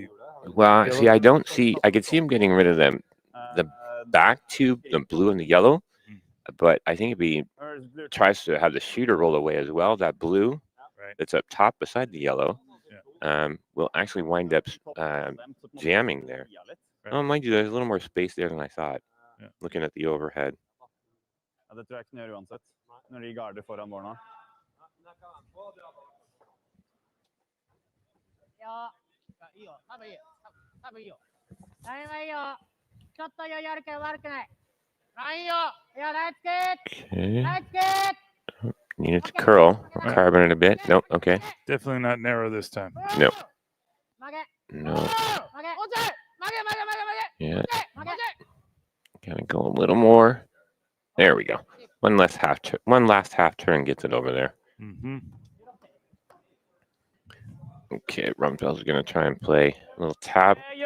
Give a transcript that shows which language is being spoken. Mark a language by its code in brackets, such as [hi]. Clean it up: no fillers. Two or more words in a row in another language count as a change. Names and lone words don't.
[en] Well, see, I could see him getting rid of them, the back 2, the blue and the yellow, but I think if he tries to have the shooter roll away as well, that blue that's up top beside the yellow will actually wind up jamming there. Oh, mind you, there's a little more space there than I thought, looking at the overhead. [no] Det tror jeg ikke den gjør uansett, når de garder foran mål nå. Ja, [ja] いいよ、多分いいよ。多分いいよ。大丈夫いいよ。ちょっと余裕あるけど悪くない。いいよ。いや、ナイスキック。 [en] Okay. [ja] ナイスキック。 [en] Needed to curl, carbon it a bit. Nope, okay. Definitely not narrow this time. No. No. Yeah. Gotta go a little more. There we go. One last half turn gets it over there. Okay, Ramsfjell's gonna try and play a little tap.